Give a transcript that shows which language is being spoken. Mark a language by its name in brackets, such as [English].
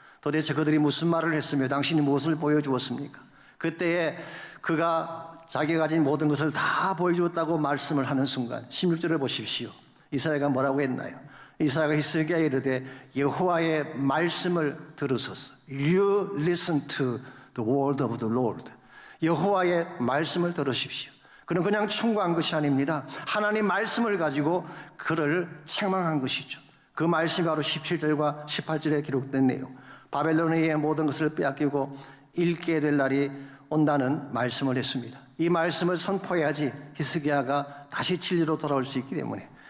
[Korean] 도대체 그들이 무슨 말을 했으며 당신이 무엇을 보여주었습니까? 그때에 그가 자기가 가진 모든 것을 다 보여주었다고 말씀을 하는 순간 16절을 보십시오. 이사야가 뭐라고 했나요? 이사야가 히스기야에 이르되 여호와의 말씀을 들으소서. [English] You listen to the word of the Lord. [Korean] 여호와의 말씀을 들으십시오. 그는 그냥 충고한 것이 아닙니다. 하나님 말씀을 가지고 그를 책망한 것이죠. 그 말씀이 바로 17절과 18절에 기록된 내용. 바벨론의 모든 것을 빼앗기고 잃게 될 날이 온다는 말씀을 했습니다. 이 말씀을 선포해야지 히스기야가 다시 진리로 돌아올 수 있기 때문에